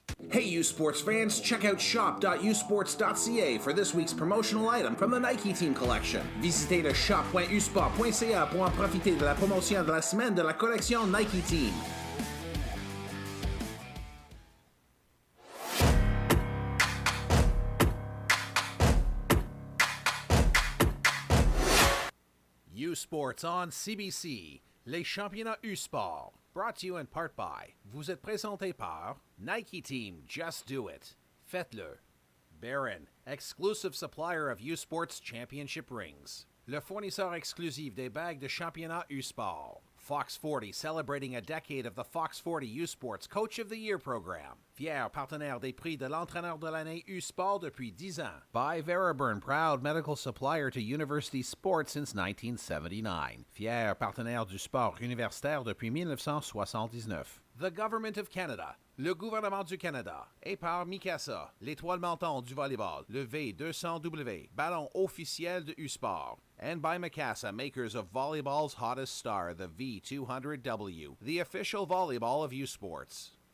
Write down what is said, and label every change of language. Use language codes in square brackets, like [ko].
[en] Hey U Sports fans, check out shop.usports.ca for this week's promotional item from the Nike Team Collection. [fr] Visitez le shop.usport.ca pour en profiter de la promotion de la semaine de la collection Nike Team. [en] U Sports on CBC, [fr] les championnats U-Sport. [en] Brought to you in part by, [fr] vous êtes présenté par Nike Team, [en] Just Do It. [fr] Faites-le. [en] Baron, exclusive supplier of U-Sports championship rings. [fr] Le fournisseur exclusif des bagues de championnat U-Sport. [en] Fox 40, celebrating a decade of the Fox 40 U-Sports Coach of the Year program. [fr] Fier partenaire des prix de l'entraîneur de l'année U-Sport depuis 10 ans. [en] By Veraburn, proud medical supplier to university sports since 1979. [fr] Fier partenaire du sport universitaire depuis 1979. [en] The Government of Canada. [fr] Le gouvernement du Canada. Et par Mikasa, l'étoile montante du volleyball, le V200W, ballon officiel de U-Sport. [en] And by Mikasa, makers of volleyball's hottest star, the V200W, the official volleyball of U-Sports.